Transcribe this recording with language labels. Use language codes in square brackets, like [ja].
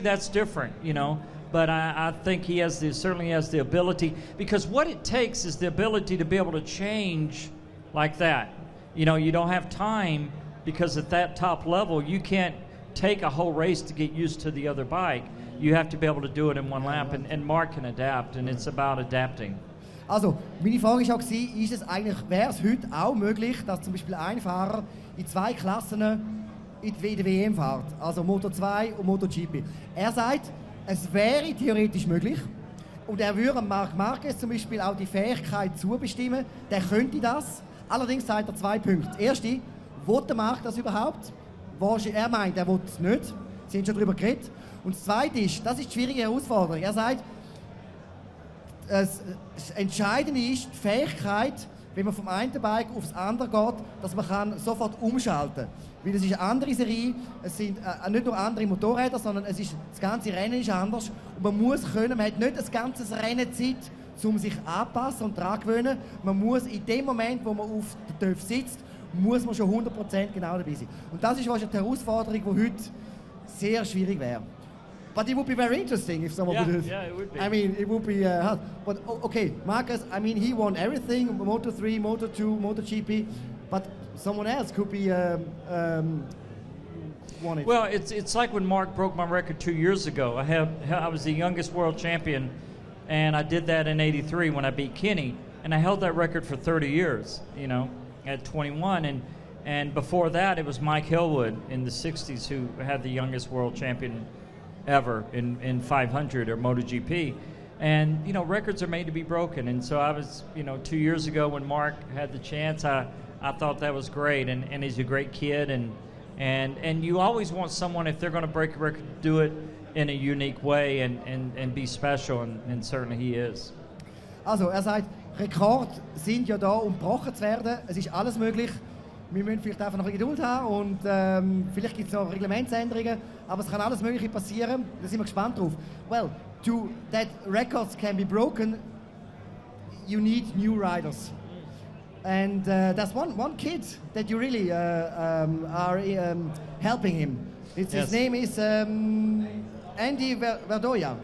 [en] That's different, But I think he certainly has the ability, because what it takes is the ability to be able to change like that. You don't have time, because at that top level, you can't take a whole race to get used to the other bike. You have to be able to do it in one lap, and Mark can adapt, and it's about adapting. [de] Also, meine Frage war auch, wäre es heute auch möglich, dass zum Beispiel ein Fahrer in zwei Klassen in der WM fährt, also Moto 2 und MotoGP. Er sagt, es wäre theoretisch möglich und er würde Marc Marquez zum Beispiel auch die Fähigkeit zubestimmen, der könnte das. Allerdings sagt er 2 Punkte. Das erste, will der Marc das überhaupt? Er meint, er will es nicht. Sie haben schon darüber geredet. Und das zweite ist, das ist die schwierige Herausforderung. Er sagt, das Entscheidende ist die Fähigkeit, wenn man vom einen Bike aufs andere geht, dass man kann sofort umschalten kann. Weil es ist eine andere Serie, es sind nicht nur andere Motorräder, sondern das ganze Rennen ist anders. Und man muss können, man hat nicht das ganze Rennen Zeit, um sich anzupassen und daran zu gewöhnen. Man muss in dem Moment, wo man auf der TÜV sitzt, muss man schon 100% genau dabei sein. Und das ist wahrscheinlich die Herausforderung, die heute sehr schwierig wäre. [en] But it would be very interesting if someone would do it. Yeah, it would be. I mean, it would be hard. But okay, Marcus, I mean, he won everything, Moto 3, Moto 2, MotoGP, but someone else could be won it. Well, it's like when Mark broke my record 2 years ago. I was the youngest world champion, and I did that in '83 when I beat Kenny, and I held that record for 30 years, at 21, and before that it was Mike Hillwood in the 60s who had the youngest world champion ever in 500 or MotoGP. And, records are made to be broken. And so I was, 2 years ago when Mark had the chance, I thought that was great. And he's a great kid. And you always want someone, if they're going to break a record, to do it in a unique way and be special. And certainly he is. [de] Also, sagt, Rekorde sind ja da, um gebrochen zu werden. Es ist alles möglich. Wir müssen vielleicht einfach noch ein bisschen Geduld haben und vielleicht gibt es noch Reglementsänderungen, aber es kann alles Mögliche passieren. Da sind wir gespannt drauf. [en] Well, that records can be broken, you need new riders. And there's one kid that you really are helping him. His name is Andy Verdoya.